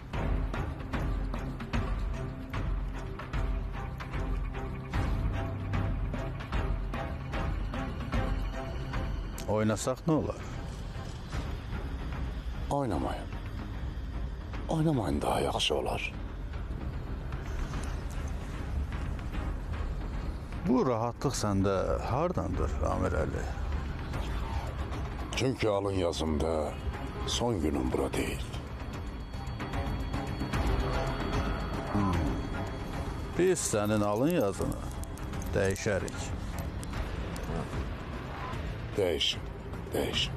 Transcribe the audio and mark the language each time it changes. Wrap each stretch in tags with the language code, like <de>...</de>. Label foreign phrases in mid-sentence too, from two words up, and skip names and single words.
<az>Oynasaq nə olar? Oynamayın. Oynamayın daha yaxşı olar. Bu rahatlıq səndə hardandır, Amirəli? Çünkü alın yazımda son günüm bura değil. Biz sənin alın yazını dəyişərik.</az> <tr>Değişin, değişin.</tr>